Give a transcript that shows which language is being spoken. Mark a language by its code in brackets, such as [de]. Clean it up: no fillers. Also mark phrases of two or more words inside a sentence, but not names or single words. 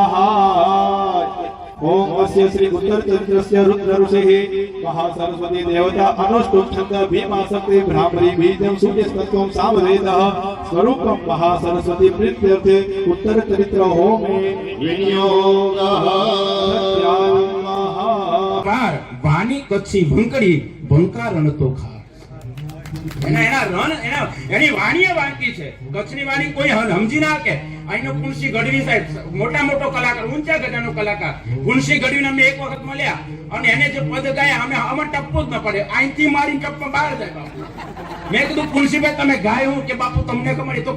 [sa] ओम अस्य श्री उत्तर चंद्रस्य रुद्र ऋषिः महासरस्वती देवता अनुष्टुप छंद भीमासक्ति भ्रामरी बीजं सूर्यस्तत्वं सामवेदः स्वरूपं महासरस्वती प्रीत्यर्थे उत्तर चरित्र होमे विनियोगः [gu] કાર વાણી કચ્છી ભંકડી ભંકાર રણતો ખા એની વાણીએ વાંકી છે કચ્છની વાણી કોઈ સમજી ના કે અહીંનો પુનસી ગઢવી સાહેબ મોટા મોટો કલાકાર ઊંચા ગજાનો કલાકાર પુનસી ગઢવીને અમે એક વખત મળ્યા અને એને જે પદ ગાયા અમે ટપ્પો જ ન પડે અહીંથી મારી ટપ્પો બહાર જાય બાપુ મેં કીધું પુનસીભાઈ તમે ગાયું કે બાપુ તમને ખબર તો